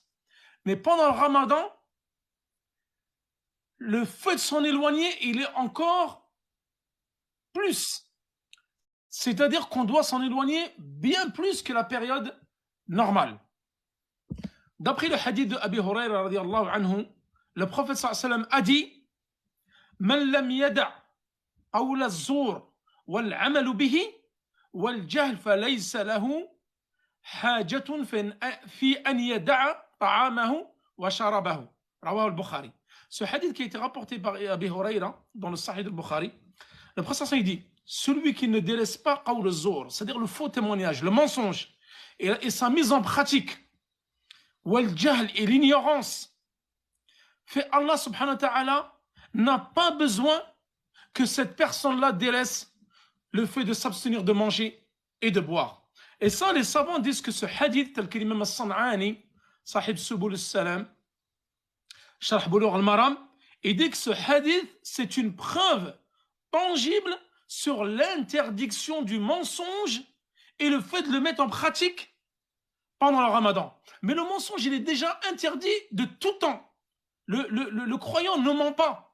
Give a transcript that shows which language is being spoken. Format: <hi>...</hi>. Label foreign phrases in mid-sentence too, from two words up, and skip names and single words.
<fr>Mais pendant le Ramadan, le fait de s'en éloigner, il est encore plus. C'est-à-dire qu'on doit s'en éloigner bien plus que la période normale. D'après le hadith de Abi Hurayra</fr> <ar>رضي الله عنه,</ar> <fr>le prophète</fr> <ar>صلى الله عليه وسلم</ar> <fr>a dit</fr> <ar>من لم يدع قول الزور والعمل به والجهل فليس له حاجة في أن يدع طعامه وشرابه. رواه البخاري.</ar> <fr>Ce hadith qui a été rapporté par Abi Hurayra dans le Sahih al-Bukhari, le prophète</fr> <ar>صلى الله عليه وسلم</ar> <fr>dit celui qui ne délaisse pas</fr> <ar>قول الزور,</ar> <fr>c'est-à-dire le faux témoignage, le mensonge et sa mise en pratique,</fr> <ar>والجهل</ar> <fr>et l'ignorance, fait Allah</fr> <ar>سبحانه وتعالى</ar> <fr>n'a pas besoin que cette personne-là délaisse le fait de s'abstenir de manger et de boire. Et ça, les savants disent que ce hadith, tel que l'imam al-San'ani, sahib Subul al-Salam, Sharh Bulugh al-Maram, il dit que ce hadith, c'est une preuve tangible sur l'interdiction du mensonge et le fait de le mettre en pratique pendant le Ramadan. Mais le mensonge, il est déjà interdit de tout temps. Le croyant ne ment pas.</fr>